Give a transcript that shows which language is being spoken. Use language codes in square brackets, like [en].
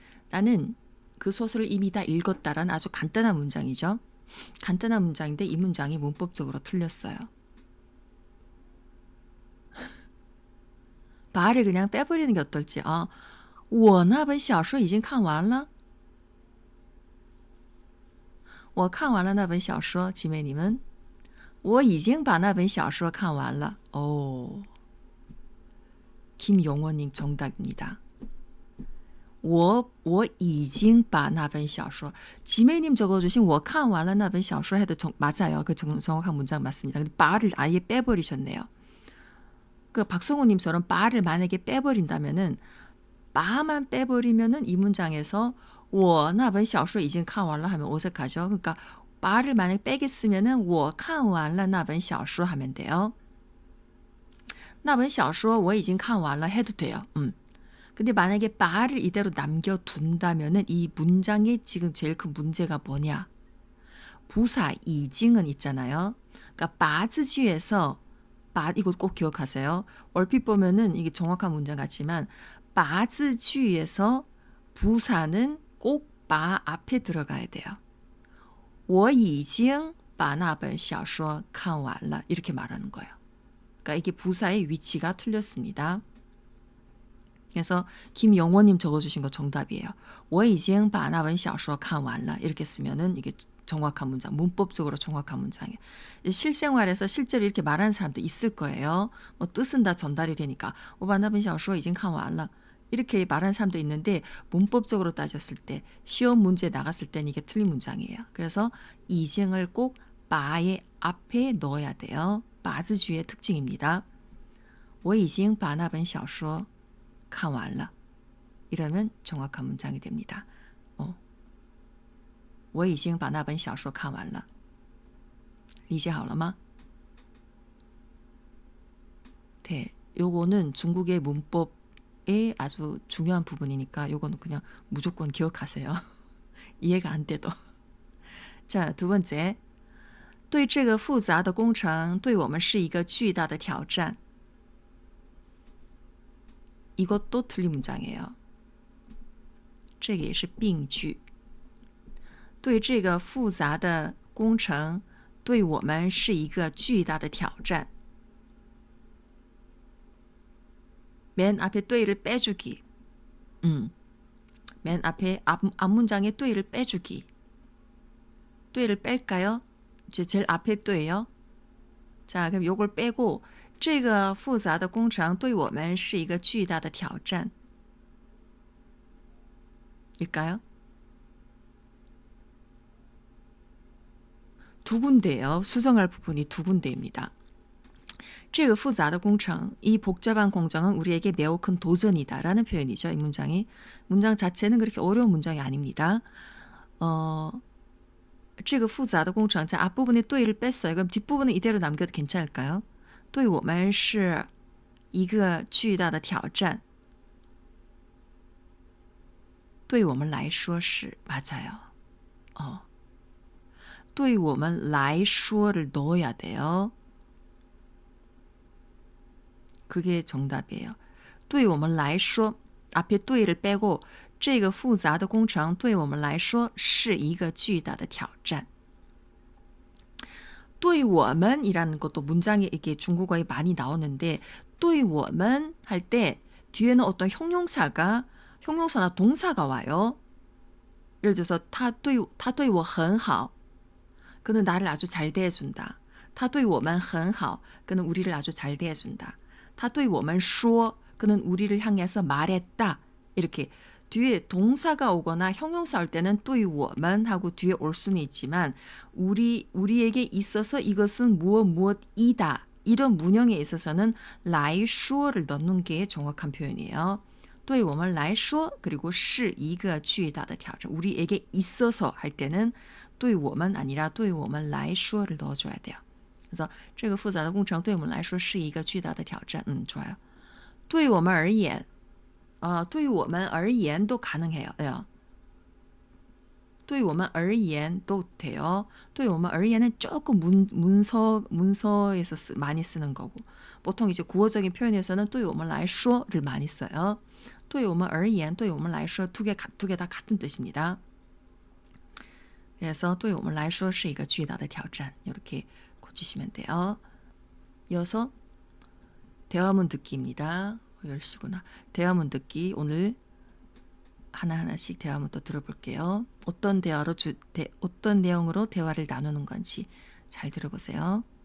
[ko] 나는 그 소설을 이미 다 읽었다라는 아주 간단한 문장이죠. 간단한 문장인데 이 문장이 문법적으로 틀렸어요. 말을 그냥 빼버리는 게 어떨지. [zh] 我那本小说已经看完了. 我看完了那本小说, [ko] 지메님은 [zh] 我已经把那本小说看完了. [ko] 오, 김용원님 정답입니다. [zh] 我已经把那本小说, [ko] 지메님 적어주신 [zh] 我看完了那本小说 [ko] 해도 맞아요. 그 정확한 문장 맞습니다. 근데 바를 아예 빼버리셨네요. 그 박성호님처럼 바를 만약에 빼버린다면은 바만 빼버리면은 이 문장에서 [zh] 我那本小说已经看完了 [ko] 하면 어색하죠. 그러니까 바를 만약에 빼겠으면은 [zh] 我看完了那本小说 [ko] 하면 돼요. [zh] 那本小说我已经看完了 [ko] 해도 돼요. 근데 만약에 바를 이대로 남겨둔다면은 이 문장의 지금 제일 큰 문제가 뭐냐? 부사 이징은 있잖아요. 그러니까 바즈지에서 바 이거 꼭 기억하세요. 얼핏 보면은 이게 정확한 문장 같지만 바즈주에서 부사는 꼭 바 앞에 들어가야 돼요. [zh] 我已经把那本小说看完了 [ko] 이렇게 말하는 거예요. 그러니까 이게 부사의 위치가 틀렸습니다. 그래서 김영원님 적어주신 거 정답이에요. [zh] 我已经把那本小说看完了 [ko] 이렇게 쓰면은 이게 정확한 문장, 문법적으로 정확한 문장이에요. 실생활에서 실제로 이렇게 말하는 사람도 있을 거예요. 뭐 뜻은 다 전달이 되니까 [zh] 我把那本小说已经看完了 [ko] 이렇게 말하는 사람도 있는데 문법적으로 따졌을 때 시험 문제 나갔을 때는 이게 틀린 문장이에요. 그래서 이징을 꼭 바의 앞에 넣어야 돼요. 바즈주의 특징입니다. [zh] 我已经把那本小说看完了 [ko] 이러면 정확한 문장이 됩니다. [zh] 我已经把那本小说看完了理解好了吗? [ko] 네, 요거는 중국의 문법의 아주 중요한 부분이니까 요거는 그냥 무조건 기억하세요. 이해가 안 돼도. 자, 두 번째. [zh] 对这个复杂的工程对我们是一个巨大的挑战 [ko] 이것도 틀린 문장이에요. [zh] 这个也是病句。对这个复杂的工程对我们是一个巨大的挑战。 [ko] 맨 앞에 对를 빼주기. 맨 앞에 앞문장에 对를 빼주기. 对를 뺄까요? 이제 제일 앞에 对예요. 자, 그럼 요걸 빼고 [zh] 这个复杂的工程对我们是一个巨大的挑战 [ko] 일까요? 두 군데예요. 수정할 부분이 두 군데입니다. [zh] 这个复杂的工程, [ko] 이 복잡한 공정은 우리에게 매우 큰 도전이다라는 표현이죠. 이 문장이. 문장 자체는 그렇게 어려운 문장이 아닙니다. [zh] 这个复杂的工程, [ko] 자, 앞부분에 对를 뺐어요. 그럼 뒷부분은 이대로 남겨도 괜찮을까요? [zh] 对我们是一个巨大的挑战. 对我们来说是 [ko] 맞아요. 对我们来说를 넣어야 돼요. 그게 정답이에요. [zh] 对我们来说 [ko] 앞에 对를 빼고 [zh] 这个复杂的工程对我们来说是一个巨大的挑战. [ko] 对我们이라는 것도 문장에 이게 중국어에 많이 나오는데 对我们할 때 뒤에는 어떤 형용사나 동사가 와요. 예를 들어서 [zh] 他对我很好 [ko] 그는 나를 아주 잘 대해준다. [zh] 他对我们很好 [ko] 그는 우리를 아주 잘 대해준다. [zh] 他对我们说 [ko] 그는 우리를 향해서 말했다. 이렇게 뒤에 동사가 오거나 형용사 올 때는 对我们 하고 뒤에 올 수는 있지만 우리에게 있어서 이것은 무엇이다. 이런 문형에 있어서는 来说를 넣는 게 정확한 표현이에요. [zh] 对我们来说 [ko] 그리고 [zh] 是一个巨大的挑战. [ko] 우리에게 있어서 할 때는 对我们 아니라 对我们来说를 넣어줘야 돼요. 그래서 [zh] 这个复杂的工程对我们来说是一个巨大的挑战. [ko] 좋아요. [zh] 对我们而言对我们而言도 가능해요. 对我们而言도 돼요. [ko] 对我们而言은 조금 문서에서 많이 쓰는 거고 보통 이제 구어적인 표현에서는 对我们来说를 많이 써요. [zh] 对我们而言,对我们来说 [ko] 두 개 다 같은 뜻입니다. 그래서 [zh] 对我们来说是一个巨大的挑战. [ko] 이렇게 고치시면 돼요. 이어서 대화문 듣기입니다. 10시구나. 대화문 듣기 오늘 하나하나씩 대화문 또 들어볼게요. 어떤 내용으로 대화를 나누는 건지 잘 들어보세요.